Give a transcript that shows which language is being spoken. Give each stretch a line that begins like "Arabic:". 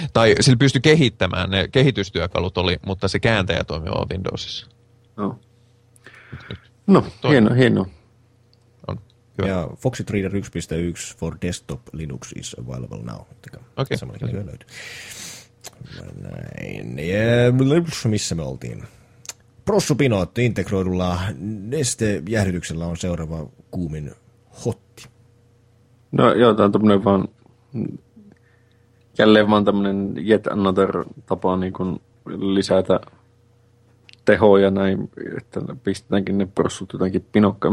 Finnish: Tai sillä pystyi kehittämään, ne kehitystyökalut oli, mutta se kääntäjä toimii vaan Windowsissa. No, hienoa. Hyvä.
English: Ja Foxit Reader 1.1 for desktop Linux is available now.
Finnish: Okei. Samallakin kyllä löytyy. Näin. Ja missä me oltiin? Prosupinot integroidulla nestejäähdytyksellä on seuraava kuumin hotti. No joo, tämä on tämmöinen vaan, jälleen vaan tämmöinen
English: yet another
Finnish: tapa niin kuin lisätä tehoja näin, että pistetäänkin ne prossut jotenkin pinokkaan.